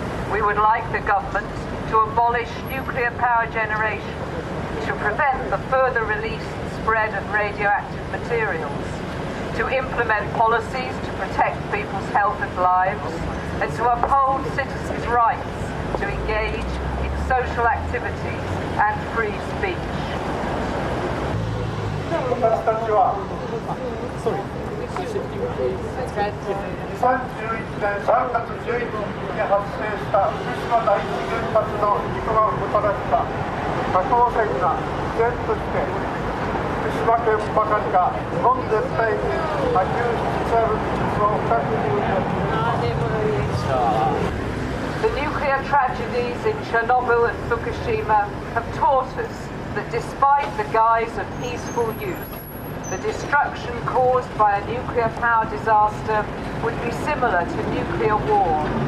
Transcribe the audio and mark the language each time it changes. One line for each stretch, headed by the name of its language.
English: We would like the government to abolish nuclear power generation, to prevent the further release and spread of radioactive materials, to implement policies to protect people's health and lives, and to uphold citizens' rights to engage in social activities and free speech.
Japanese: 私たちは2011年3月11日に発生した福島第一原発の事故がもたらした核汚染が依然として福島県ばかりか日本全体に波及しつつある事実を深く認識。
English: The nuclear tragedies in Chernobyl and Fukushima have taught us that despite the guise of peaceful use, the destruction caused by a nuclear power disaster would be similar to nuclear war.